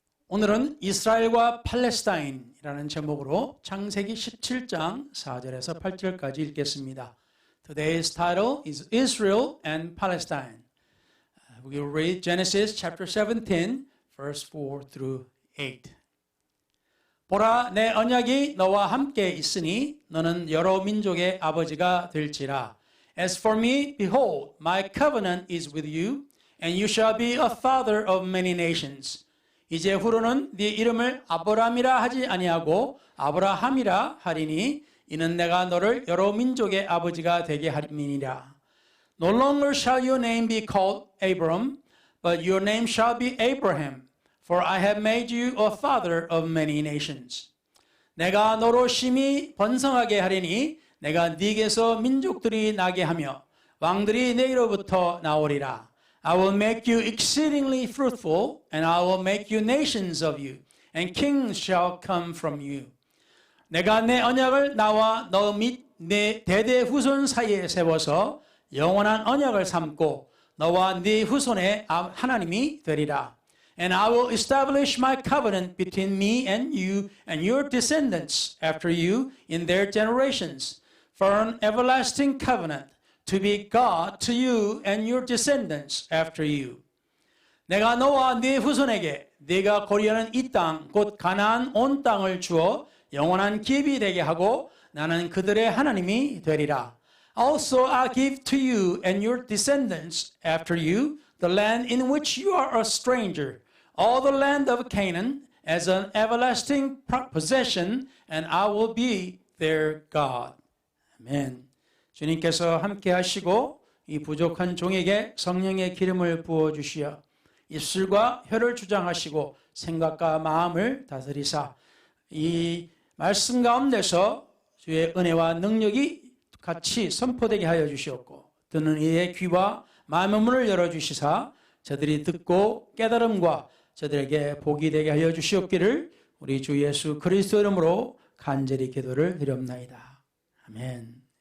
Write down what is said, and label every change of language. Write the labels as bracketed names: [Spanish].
[Korean] 오늘은 이스라엘과 팔레스타인이라는 제목으로 창세기 17장 4절에서 8절까지 읽겠습니다. [English] Today's title is Israel and Palestine. We will read Genesis chapter 17, verse 4 through 8. [Korean] 보라, 내 언약이 너와 함께 있으니 너는 여러 민족의 아버지가 될지라. [English] As for me, behold, my covenant is with you, and you shall be a father of many nations. [Korean] 이제 후로는 네 이름을 아브람이라 하지 아니하고 아브라함이라 하리니 이는 내가 너를 여러 민족의 아버지가 되게 하림이니라. [English] No longer shall your name be called Abram, but your name shall be Abraham, for I have made you a father of many nations. [Korean] 내가 너로 심히 번성하게 하리니 내가 네게서 민족들이 나게 하며 왕들이 네로부터 나오리라. [English] I will make you exceedingly fruitful, and I will make you nations of you, and kings shall come from you. [Korean] 내가 내 언약을 나와 너 및 내 대대 후손 사이에 세워서 영원한 언약을 삼고 너와 네 후손의 하나님이 되리라. [English] And I will establish my covenant between me and you and your descendants after you in their generations, for an everlasting covenant, to be God to you and your descendants after you. [Korean] 내가 너와 네 후손에게 네가 거류하는 이 땅 곧 가나안 온 땅을 주어 영원한 기업이 되게 하고 나는 그들의 하나님이 되리라. [English] Also I give to you and your descendants after you the land in which you are a stranger, all the land of Canaan as an everlasting possession, and I will be their God. [Korean] 아멘. 주님께서 함께 하시고 이 부족한 종에게 성령의 기름을 부어주시어 입술과 혀를 주장하시고 생각과 마음을 다스리사 이 말씀 가운데서 주의 은혜와 능력이 같이 선포되게 하여 주시옵고 듣는 이의 귀와 마음의 문을 열어주시사 저들이 듣고 깨달음과 저들에게 복이 되게 하여 주시옵기를 우리 주 예수 그리스도 이름으로 간절히 기도를 드렸나이다. 아멘.